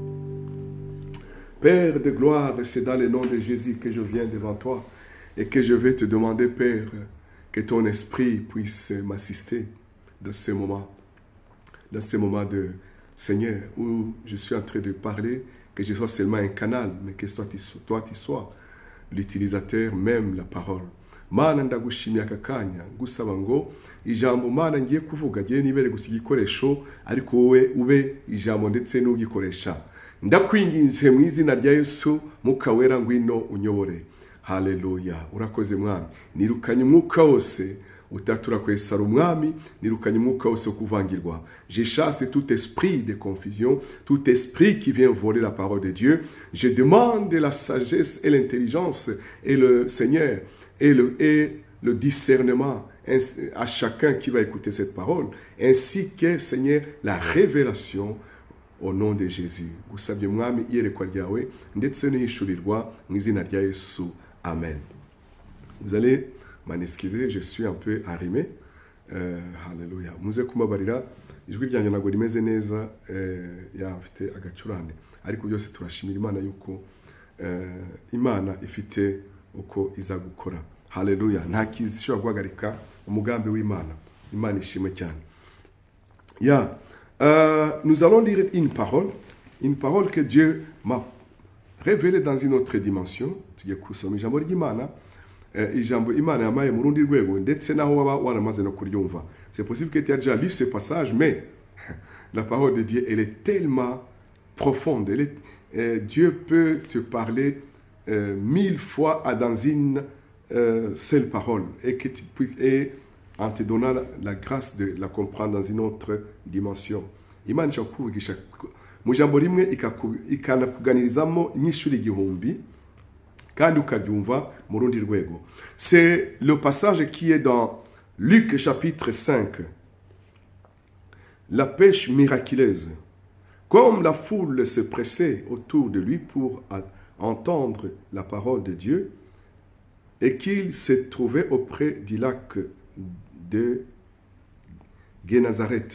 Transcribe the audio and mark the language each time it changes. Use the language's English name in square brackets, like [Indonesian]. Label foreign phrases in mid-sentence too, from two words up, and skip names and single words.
[French] Père de gloire, c'est dans le nom de Jésus que je viens devant toi et que je vais te demander, Père, que ton esprit puisse m'assister dans ce moment de Seigneur où je suis en train de parler, que je sois seulement un canal, mais que toi tu sois l'utilisateur même la parole. [Kinyarwanda] Mana ndagushimye aka kanya gusaba ngo ijambo Mana ngiye kuvuga giye nibere gusa igikoresho, ariko wowe ube ijambo ndetse n'ugikoresha. ndakwinginze mu izina rya Yesu, Mwuka Wera ngwino unyobore. Haleluya. Urakoze mwami. Nirukanye umwuka wose utatura kwesara umwami, nirukanye umwuka wose wo kuvangirwa. [French] Je chasse tout esprit de confusion, tout esprit qui vient voler la parole de Dieu. Je demande la sagesse et l'intelligence et le Seigneur et le discernement à chacun qui va écouter cette parole, ainsi que, Seigneur, la révélation au nom de Jésus. [Kinyarwanda] Gusabye mwami iyerekwa ryawe ndetse n'ishurirwa mu izina rya Yesu. Amen. [French] Vous allez m'en excuser, je suis un peu arrimé. [Kinyarwanda] Haleluya. Muze kumabarira ijwi ryanjye ntabwo rimeze neza, yafite agacurane, ariko byose turashimira Imana yuko Imana ifite uko iza gukora. Haleluya. Nta kizishobora guhagarika umugambi w'Imana. Imana ishimwe cyane. [French] Nous allons lire une parole que Dieu m'a révélée dans une autre dimension. [Kinyarwanda] Tugiye kusoma ijambo ry'Imana, ijambo Imana yamaye mu rundi rwego ndetse naho waba waramaze no kuryumva. [French] C'est possible que tu aies déjà lu ce passage, mais la parole de Dieu, elle est tellement profonde. Dieu peut te parler 1000 fois dans une seule parole et en te donnant la grâce de la comprendre dans une autre dimension. [Kinyarwanda] Imana ishakuvugisha mu jambo rimwe ikanakuganirizamo inyishuri igihumbi kandi ukaryumva mu rundi rwego. [French] C'est le passage qui est dans Luc chapitre 5. La pêche miraculeuse. Comme la foule se pressait autour de lui pour entendre la parole de Dieu, et qu'il se trouvait auprès du lac de Génézareth.